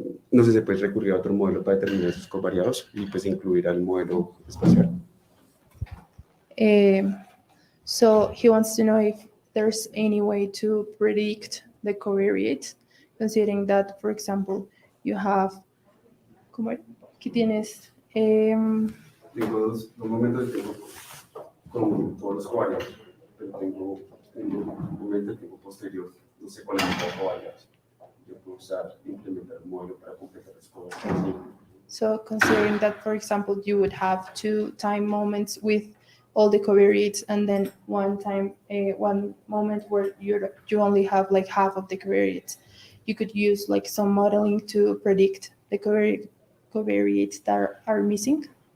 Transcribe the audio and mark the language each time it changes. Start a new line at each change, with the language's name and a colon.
Spanish: No sé, se puede recurrir a otro modelo para determinar esos covariados y pues incluir al modelo espacial.
English: So he wants to know if there's any way to predict the covariates, considering that, for example, you have,
Spanish: ¿qué tienes? Tengo dos momentos de tiempo con todos los covariados, pero tengo un momento de tiempo posterior, no sé cuál es el covariados. Yo puedo implementar un modelo para completar los covariados.
English: So considering that, for example, you would have 2 time moments with all the covariates, and then one moment where you only have like half of the covariates, you could use like some modeling to predict the covariates that are missing.